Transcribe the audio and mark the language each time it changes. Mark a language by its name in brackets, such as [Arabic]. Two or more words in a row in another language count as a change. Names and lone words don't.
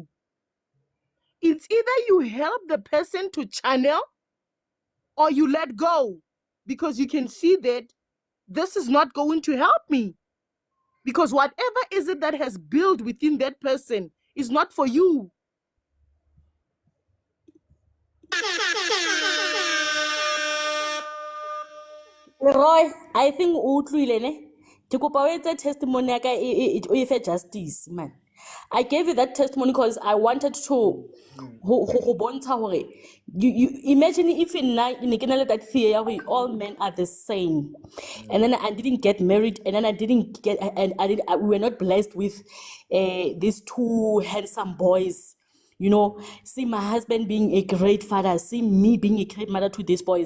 [English] It's either you help the person to channel or you let go, because you can see that this is not going to help me, because whatever is it that has built within that person is not for you. [Southern Sotho] Leroy, [English] I think [Southern Sotho] o utlwile ne. Ke kopa o etse testimony ya ka o efe justice, man. [English] I gave you that testimony because I wanted to [Southern Sotho] go bontsha hore [English] you imagine if in that fear all men are the same, and then I didn't get married, and then I didn't get, and we were not blessed with these two handsome boys. See my husband being a great father, see me being a great mother to these boys.